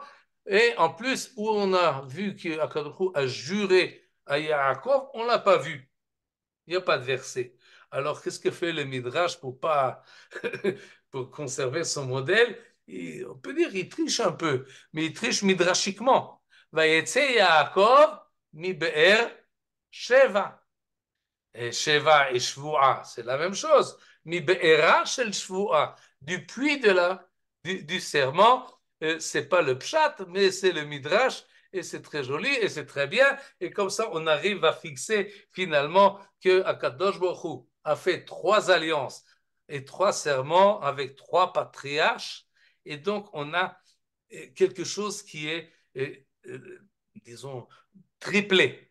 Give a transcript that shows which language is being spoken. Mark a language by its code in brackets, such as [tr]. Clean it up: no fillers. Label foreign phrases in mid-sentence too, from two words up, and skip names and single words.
[fr] Et en plus, où on a vu qu'Akadosh Baruch Hu a juré à Yaakov, on ne l'a pas vu. Il n'y a pas de verset. Alors, qu'est-ce que fait le Midrash pour pas pour conserver son modèle? On peut dire qu'il triche un peu, mais il triche midrashiquement. [he] ויצא יעקב מבאר שבע. [fr] Et Sheva et Shvua, c'est la même chose. [he] מבארה של שבועה, [fr] du puits du serment, c'est pas le pshat, mais c'est le midrash, et c'est très joli, et c'est très bien, et comme ça, on arrive à fixer finalement que Akadosh Baruch Hu a fait trois alliances et trois serments avec trois patriarches, et donc on a quelque chose qui est, disons, triplé.